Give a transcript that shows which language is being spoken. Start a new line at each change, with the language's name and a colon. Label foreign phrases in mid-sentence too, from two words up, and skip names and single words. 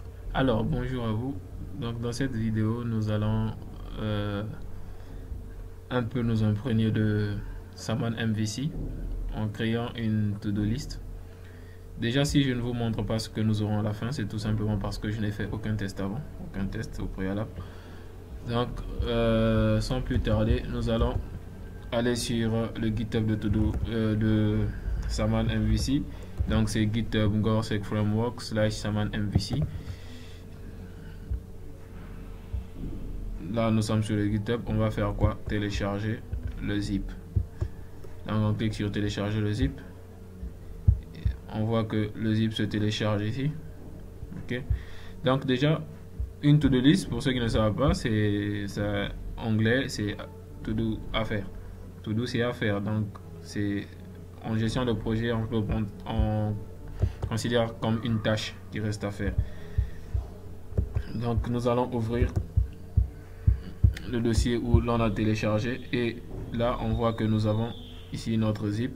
French: Alors, bonjour à vous. Donc, dans cette vidéo, nous allons euh, un peu nous imprégner de Saman MVC en créant une
English: to-do list.
French: Déjà, si je ne vous montre pas ce que nous aurons à la fin, c'est tout simplement parce que je n'ai fait aucun test avant, aucun test au préalable. Donc, sans plus tarder, nous allons aller sur le GitHub de to-do de Saman MVC. Donc, c'est GitHub Gorsec Framework / Saman MVC. Là, nous sommes sur le GitHub. On va faire quoi? Télécharger le zip. Donc, on clique sur télécharger le zip. On voit que le zip se télécharge ici. Ok. Donc, déjà, une
English: to-do list,
French: pour ceux qui ne savent pas, c'est anglais, c'est
English: to do
French: à faire.
English: To do,
French: c'est à faire. Donc, c'est en gestion de projet, on considère comme une tâche qui reste à faire. Donc, nous allons ouvrir le dossier où l'on a téléchargé et là on voit que nous avons ici notre zip.